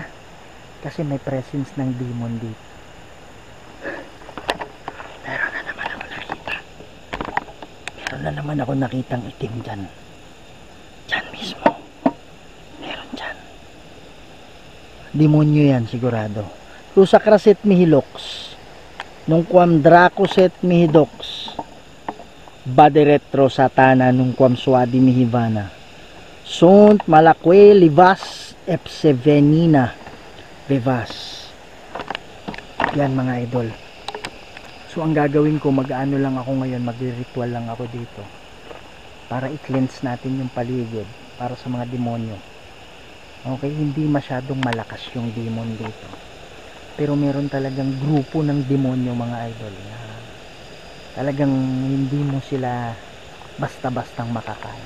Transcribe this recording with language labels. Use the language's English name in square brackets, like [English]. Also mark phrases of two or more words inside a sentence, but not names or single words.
[Filipino] Kasi may presence ng demon dito. Meron na naman ako nakita. Meron na naman ako nakitang itim dyan. Dyan mismo. Meron dyan. Demonyo yan sigurado. Rusakraset mihilox. Nung quam dracoset mihidox. Baderetro satana nung quam suadi mihivana. Sunt malakwe livas epsevenina vivas. Yan mga idol. So ang gagawin ko, mag-ano lang ako ngayon, magre-ritual lang ako dito para i-cleanse natin yung paligid para sa mga demonyo. Okay, hindi masyadong malakas yung demon dito, pero meron talagang grupo ng demonyo mga idol na talagang hindi mo sila basta-bastang makakaya.